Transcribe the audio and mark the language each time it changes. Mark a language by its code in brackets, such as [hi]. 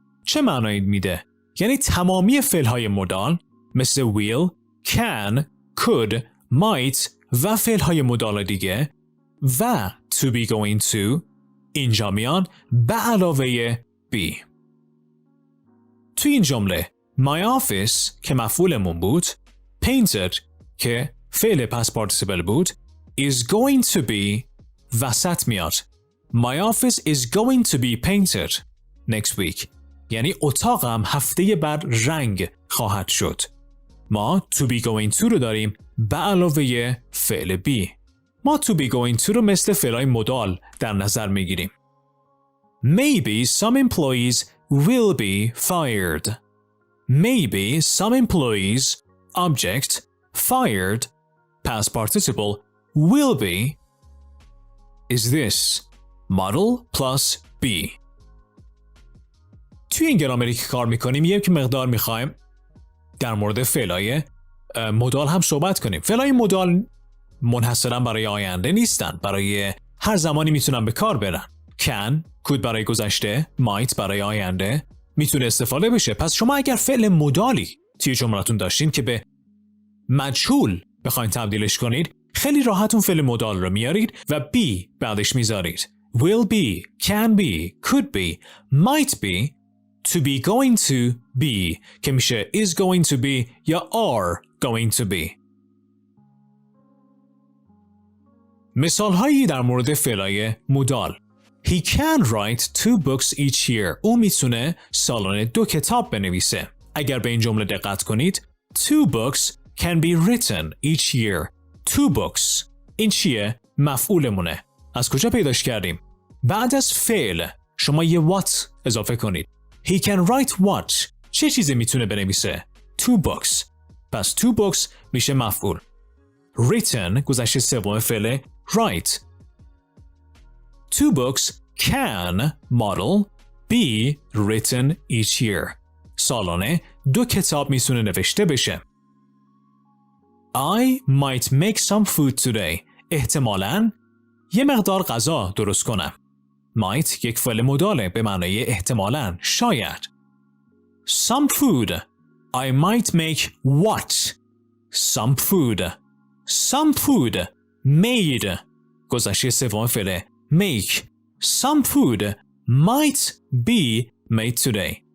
[fa] چه معنایی میده؟ یعنی تمامی فعل های مدال مثل will، can، could، might و فعل های مدال دیگه و to be going to اینجا میان به علاوه be. توی این جمله my office که مفعولمون بود، painted که فعل past participle بود is going to be وسط میاد. [en] My office is going to be painted next week. [fa] یعنی اتاقم هفته بعد رنگ خواهد شد. ما to be going to رو داریم به علاوه فعل be. ما to be going to رو مثل فعلای مدال در نظر میگیریم. [en] Maybe some employees will be fired. Maybe some employees, object, fired, past participle, will be is this model plus be. [fa] توی این گرامری که کار میکنیم یک مقدار میخوایم در مورد فعلای مدال هم صحبت کنیم. فعلای مدال منحصراً برای آینده نیستن. برای هر زمانی میتونن به کار برن. can، could برای گذشته، might برای آینده میتونه استفاده بشه. پس شما اگر فعل مدالی توی جملاتون داشتین که به مجهول بخواین تبدیلش کنید، خیلی راحت اون فعل مدال رو میارید و be بعدش میذارید. will be، can be، could be، might be، to be going to be که میشه is going to be یا are going to be. مثال هایی در مورد فعلای مدال. [en] He can write 2 books each year. [fa] او میتونه سالانه 2 کتاب بنویسه. اگر به این جمله دقت کنید [en] 2 books can be written each year. [fa] 2 books. این چیه؟ مفعولمونه. از کجا پیداش کردیم؟ بعد از فعل شما یه what اضافه کنید. [en] He can write what. [fa] چه چیزی میتونه بنویسه؟ 2 books. پس 2 books میشه مفعول. Written گذشته سوم فعل write. [en] 2 books can model be written each year. [fa] سالانه 2 کتاب میتونه نوشته بشه. [en] I might make some food today. [fa] احتمالاً یه مقدار غذا درست کنم. might یک فعل مداله به معنای احتمالاً، شاید. [en] Some food. I might make what? Some food. Some food made. [fa] گذشته سوم فعل make. [en] Some food might be made today.